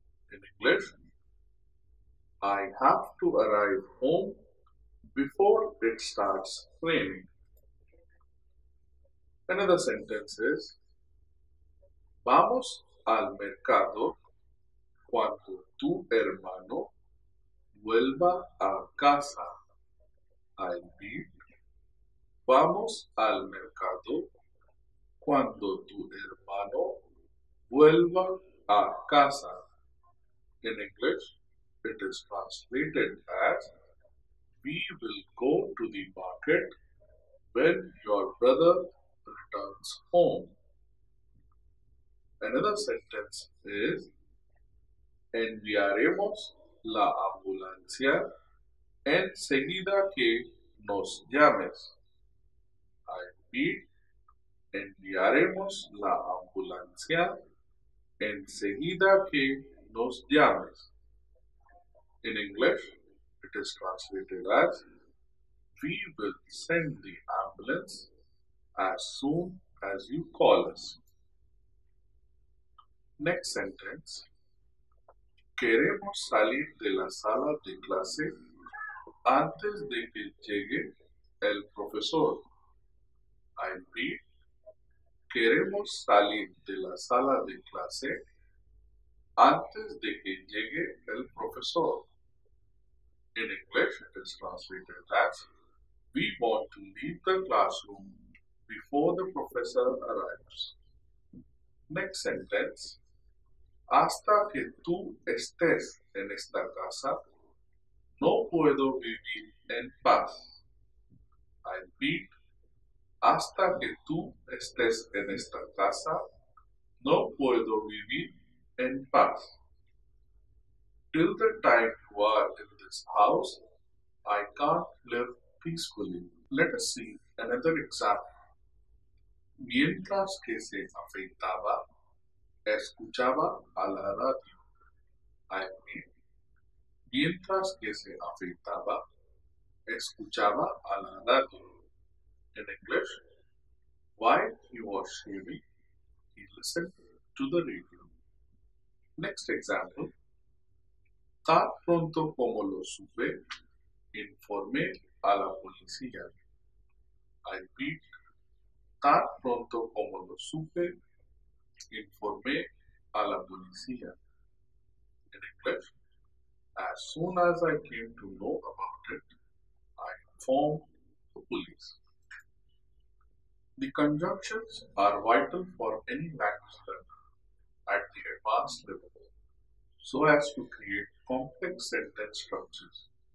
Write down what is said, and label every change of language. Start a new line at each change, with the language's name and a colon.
English: In English, I have to arrive home before it starts raining. Another sentence is
Spanish: vamos al mercado cuando tu hermano vuelva a casa.
English: I read,
Spanish: vamos al mercado cuando tu hermano vuelva a casa.
English: In English, it is translated as we will go to the market when your brother returns home. Another sentence is
Spanish: enviaremos la ambulancia enseguida que nos llames.
English: I repeat,
Spanish: enviaremos la ambulancia enseguida que nos llames.
English: In English, it is translated as we will send the ambulance as soon as you call us. Next sentence.
Spanish: Queremos salir de la sala de clase antes de que llegue el profesor.
English: I repeat,
Spanish: queremos salir de la sala de clase antes de que llegue el profesor.
English: In English, it is translated as we want to leave the classroom before the professor arrives. Next sentence.
Spanish: Hasta que tú estés en esta casa, no puedo vivir en paz.
English: I repeat,
Spanish: hasta que tú estés en esta casa, no puedo vivir en paz.
English: Till the time you are in this house, I can't live peacefully. Let us see another example.
Spanish: Mientras que se afeitaba, escuchaba a la radio.
English: I repeat,
Spanish: mientras que se afeitaba, escuchaba a la radio.
English: In English, while he was shaving, he listened to the radio. Next example.
Spanish: Tan pronto como lo supe, informé a la policía.
English: I repeat,
Spanish: tan pronto como lo supe, informé a la policía.
English: In English, as soon as I came to know about it, I informed the police. The conjunctions are vital for any language learner at the advanced level, so as to create complex sentence structures.